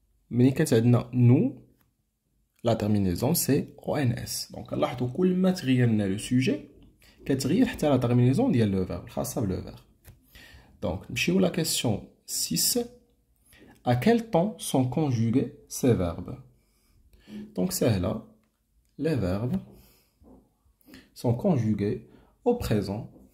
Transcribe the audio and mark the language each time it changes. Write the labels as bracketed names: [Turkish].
[Arabic] ملي كانت عندنا [French] nous, la terminaison c'est ons. [Arabic] Donc لاحظوا كل ما تغيرنا le sujet كتغير حتى [French] la terminaison [Arabic] ديال le verbe الخاصة بلو verbe. [French] Donc [Arabic] نمشيو [French] la question 6. À quel temps sont conjugués ces verbes? Donc c'est là, les verbes sont conjugués au présent.